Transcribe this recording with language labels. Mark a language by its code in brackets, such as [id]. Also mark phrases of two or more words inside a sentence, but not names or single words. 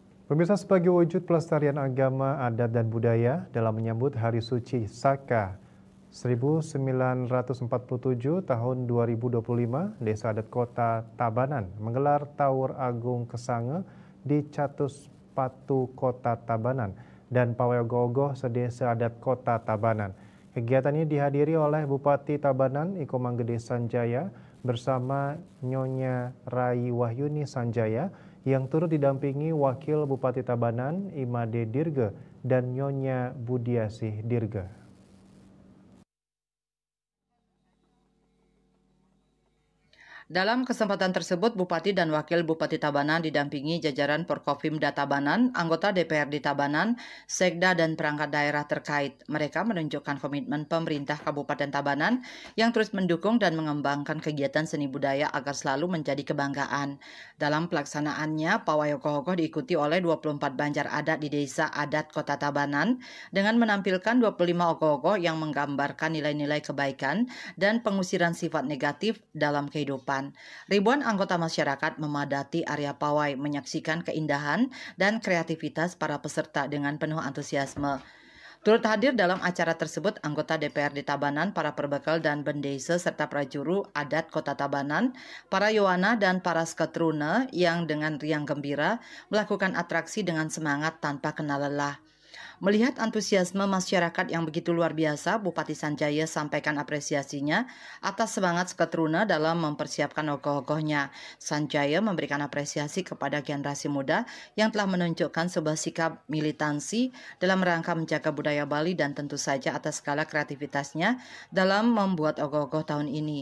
[id] Pemirsa, sebagai wujud pelestarian agama, adat, dan budaya dalam menyambut Hari Suci Saka 1947 tahun 2025, Desa Adat Kota Tabanan menggelar Taur Agung Kesange di Catus Patu Kota Tabanan dan Pawai Ogoh-ogoh sedesa adat Kota Tabanan. Kegiatan ini dihadiri oleh Bupati Tabanan Iko Manggede Sanjaya bersama Nyonya Rai Wahyuni Sanjaya yang turut didampingi Wakil Bupati Tabanan Imade Dirge dan Nyonya Budiasih Dirge. Dalam kesempatan tersebut, Bupati dan Wakil Bupati Tabanan didampingi jajaran Porkopimda Tabanan, anggota DPRD Tabanan, Sekda dan perangkat daerah terkait. Mereka menunjukkan komitmen pemerintah Kabupaten Tabanan yang terus mendukung dan mengembangkan kegiatan seni budaya agar selalu menjadi kebanggaan. Dalam pelaksanaannya, Pawai Ogoh-ogoh diikuti oleh 24 banjar adat di Desa Adat Kota Tabanan dengan menampilkan 25 ogoh-ogoh yang menggambarkan nilai-nilai kebaikan dan pengusiran sifat negatif dalam kehidupan. Ribuan anggota masyarakat memadati area pawai menyaksikan keindahan dan kreativitas para peserta dengan penuh antusiasme. Turut hadir dalam acara tersebut anggota DPRD Tabanan, para perbekal dan bendesa serta prajuru adat Kota Tabanan, para yowana dan para sketrune yang dengan riang gembira melakukan atraksi dengan semangat tanpa kenal lelah. Melihat antusiasme masyarakat yang begitu luar biasa, Bupati Sanjaya sampaikan apresiasinya atas semangat Sketruna dalam mempersiapkan ogoh-ogohnya. Sanjaya memberikan apresiasi kepada generasi muda yang telah menunjukkan sebuah sikap militansi dalam rangka menjaga budaya Bali dan tentu saja atas segala kreativitasnya dalam membuat ogoh-ogoh tahun ini.